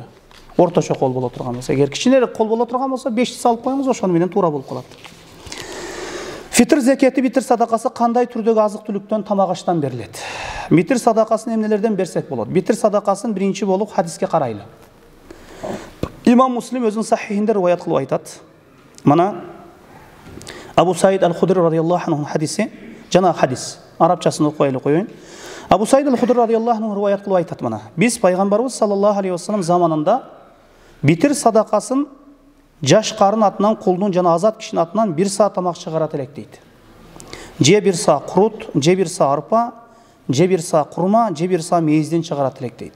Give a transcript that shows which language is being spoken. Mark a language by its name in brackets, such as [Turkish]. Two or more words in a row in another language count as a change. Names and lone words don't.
[Kyrgyz] Орточо кол боло турган болсо, эгер кичинерээк кол боло турган болсо 5 салып коюңуз, ошону менен туура болуп калат. Фитр закети, битир садакасы кандай түрдөгү азык-түлүктөн, тамак аштан берилет? Битир садакасын эмнелерден берсек болот? Битир садакасын биринчи болуп хадиске карайлы. Имам Муслим өзүнүн сахихинде риваят кылып айтат. Мына Абу Саид аль-Худри [Arabic] رضي الله عنه [Kyrgyz] хадиси, жана хадис. Арабчасын окуайлы коюн. Абу Саид аль-Худри [Arabic] رضي الله عنه [Kyrgyz] риваят кылып айтат мына. Биз пайгамбарыбыз [Arabic] صلى الله عليه وسلم [Kyrgyz] заманында битир садакасын жаш карын атынан, кулдун жана азат кишинин атынан 1 са тамак чыгарат элек дейт. Же 1 са курут, же 1 са арпа, же 1 са курма, же 1 са мейизден чыгарат элек дейт.